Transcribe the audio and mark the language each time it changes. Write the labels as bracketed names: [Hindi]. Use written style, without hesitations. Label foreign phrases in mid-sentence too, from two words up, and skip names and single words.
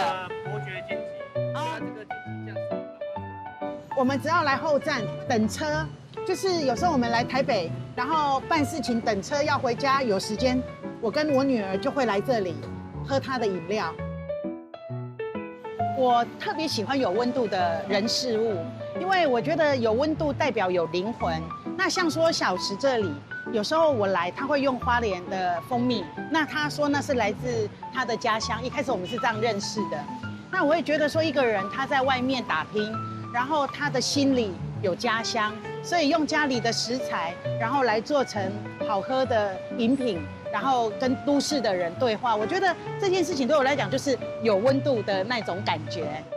[Chinese] 伯爵煎雞。啊，這個煎雞醬是。我們只要來後站等車，就是有時候我們來台北，然後辦事情等車要回家，有時間，我跟我女兒就會來這裡喝她的飲料。我特別喜歡有溫度的人事物，因为我觉得有温度代表有灵魂。那像说小池这里，有时候我来，他会用花莲的蜂蜜，那他说那是来自他的家乡。一开始我们是这样认识的。那我也觉得说，一个人他在外面打拼，然后他的心里有家乡，所以用家里的食材，然后来做成好喝的饮品，然后跟都市的人对话。我觉得这件事情对我来讲就是有温度的那种感觉。